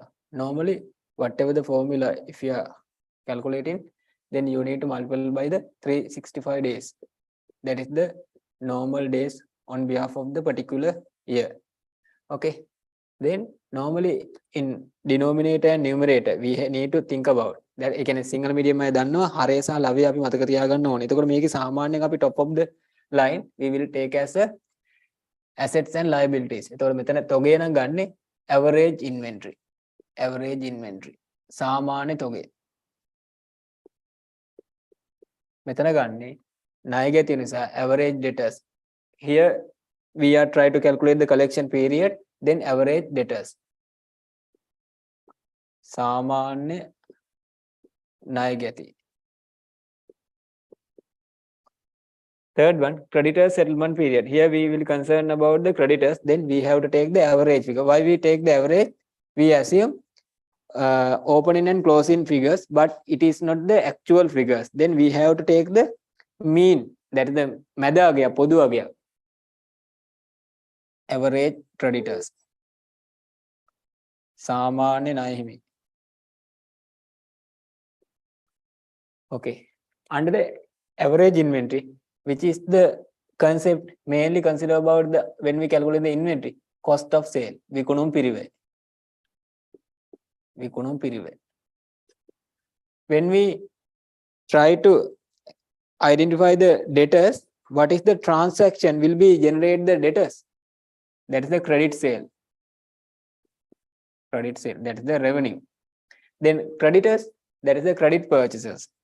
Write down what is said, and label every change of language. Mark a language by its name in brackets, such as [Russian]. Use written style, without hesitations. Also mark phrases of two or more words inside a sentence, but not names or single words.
[English] Normally, whatever the formula, if you are calculating, then you need to multiply by the 365 days. That is the normal days on behalf of the particular year. Okay. Then normally in denominator and numerator, we need to think about that. [Sinhala] ඒ කියන්නේ සිංහල මීඩියම් අය දන්නවා හරය සහ ලවය අපි මතක තියාගන්න ඕනේ. එතකොට මේකේ සාමාන්‍යයෙන් අපි [English] top of the line we will take as a assets and liabilities. [Sinhala] එතකොට මෙතන තොගය නම් ගන්නෙ [English] average inventory. Average inventory. [Sinhala] සාමාන්‍ය තොගය. මෙතන ගන්නෙ ණය ගැතිය නිසා [English] average debtors. Here we are trying to calculate the collection period, then average debtors. [Sinhala] සාමාන්‍ය ණය ගැතිය. [English] Third one, creditor settlement period. Here we will concern about the creditors. Then we have to take the average figure. Why we take the average? We assume opening and closing figures, but it is not the actual figures. Then we have to take the mean. That is the [Sinhala] මැද අගය පොදු අගය. [English] Average creditors. [Sinhala] සාමාන්‍ය ණය හිමි. [English] Okay. Under the average inventory, which is the concept mainly consider about the when we calculate the inventory cost of sale. [Sinhala] විකුණුම් පිරිවැය. විකුණුම් පිරිවැය. [English] When we try to identify the debtors, what is the transaction will be generate the debtors? That is the credit sale. Credit sale. That is the revenue. Then creditors, that is the credit purchases.